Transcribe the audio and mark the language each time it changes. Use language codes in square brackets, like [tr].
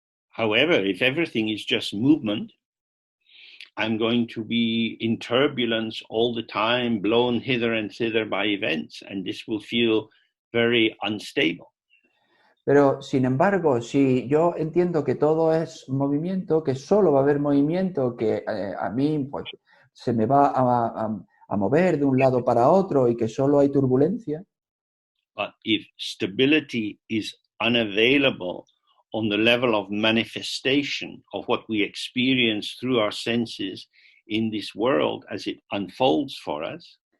[en] However, if everything is just movement, I'm going to be in turbulence all the time, blown hither and thither by events, and this will feel very unstable. [es] Pero, sin embargo, si yo entiendo que todo es movimiento, que solo va a haber movimiento, que a mí pues, se me va a mover de un lado para otro y que solo hay turbulencia. [en] But if stability is unavailable on the level of manifestation of what we experience through our senses in this world as it unfolds for us,